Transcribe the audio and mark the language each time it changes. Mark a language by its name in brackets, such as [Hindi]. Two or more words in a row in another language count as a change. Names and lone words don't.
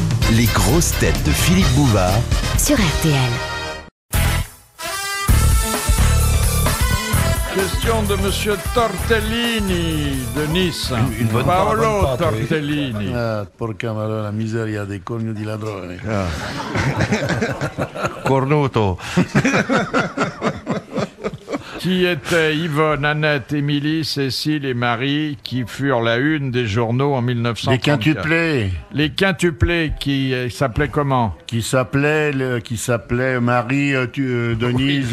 [French] Les grosses têtes de Philippe Bouvard sur RTL. Question de Monsieur Tortellini de Nice. Une bonne Paolo pâte, oui. Tortellini. [Italian] Ah, porca la miseria dei corni di ladrone. Cornuto. [French] Qui étaient Yvonne, Annette, Émilie, Cécile et Marie qui furent la une des journaux en 1934. Les quintuplés. Les quintuplés qui s'appelaient comment? Qui s'appelait Marie, Denise,